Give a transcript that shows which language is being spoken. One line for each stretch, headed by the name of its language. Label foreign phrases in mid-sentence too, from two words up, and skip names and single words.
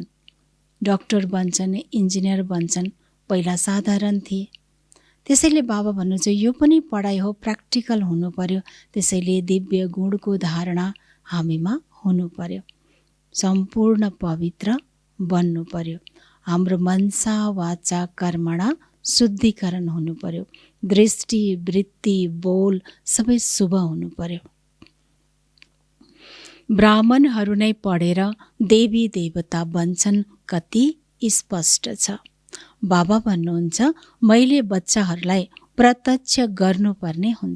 Nepali: डक्टर बन्छन्, इन्जिनियर बन्छन्। पहिला साधारण थिए। त्यसैले बाबा भन्नुहुन्छ यो पनि पढाइ हो, प्र्याक्टिकल हुनु पर्यो। त्यसैले दिव्य गुणको धारणा हामीमा हुनु पर्यो। सम्पूर्ण पवित्र बन्नु पर्यो। हाम्रो
Sanskrit: मनसा वाचा कर्मणा
Nepali: शुद्धिकरण हुनु पर्यो। दृष्टि, वृत्ति, बोल सबै शुभ हुनु पर्यो। ब्राह्मणहरू नै पढेर देवी देवता बन्छन् कति स्पष्ट छ। बाबा भन्नुहुन्छ मैले बच्चाहरूलाई प्रत्यक्ष गर्नुपर्ने हुन्छ।